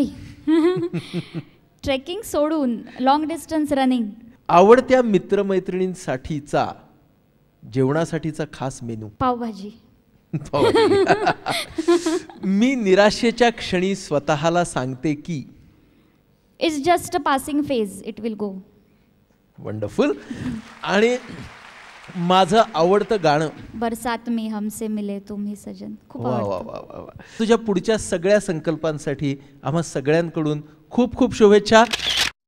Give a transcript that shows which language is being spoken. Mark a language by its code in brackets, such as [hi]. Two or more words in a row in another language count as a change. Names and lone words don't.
[mr] ट्रेकिंग सोडून [en] long distance running. [mr] आवडत्या मित्रमैत्रिणींसाठीचा जेवणासाठीचा खास मेनू पावभाजी. मी निराशेच्या क्षणी स्वतःला सांगते की [en] It's just a passing phase, it will go. [mr] वंडरफुल. आणि माझं आवडतं गाणं [hi] बरसात में हमसे मिले तुम ही सजन. [mr] खूप वा वा आवडतं. वा वा वा. तुझ्या पुढच्या सगळ्या संकल्पांसाठी आम्हा सगळ्यांकडून खूप खूप शुभेच्छा.